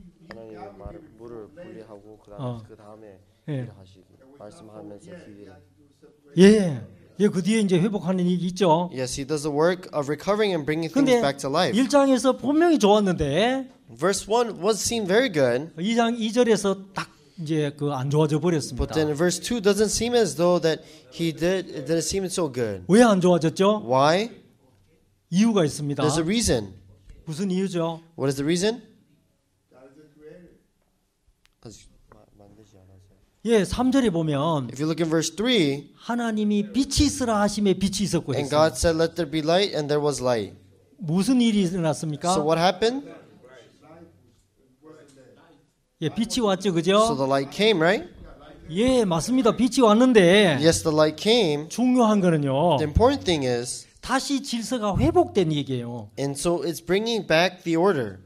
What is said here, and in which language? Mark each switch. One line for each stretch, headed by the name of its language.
Korean: 하나님의 말을 물을 분리하고 어. 그 다음에 예. 일을 하시기 말씀하면서 기회를. 예. 예, 그 뒤에 이제 회복하는 일이 있죠.
English: Yes, he does the work of recovering and bringing things
Korean: 근데
English: back to life.
Korean: 1장에서 분명히 좋았는데
English: Verse 1 was seemed very good,
Korean: 2장 2절에서 딱 이제 그 안 좋아져 버렸습니다.
English: but then verse 2 doesn't seem as though that it didn't seem so good.
Korean: 왜 안 좋아졌죠?
English: Why?
Korean: 이유가 있습니다.
English: There's a reason.
Korean: 무슨 이유죠?
English: What is the reason? God is the creator.
Korean: 예, 3절에 보면
English: If you look in verse 3,
Korean: 하나님이 빛이 있으라 하심에 빛이 있었고
English: and
Korean: 했어요.
English: God said, "Let there be light," and there was light.
Korean: 무슨 일이 일어났습니까?
English: So what happened?
Korean: 예, 빛이 왔죠,
English: So
Korean: 그죠?
English: the light came, right?
Korean: 예, 맞습니다. 빛이 왔는데
English: Yes, the light came.
Korean: 중요한 거는요.
English: The important thing is,
Korean: 다시 질서가 회복된 얘기예요.
English: and so it's bringing back the order.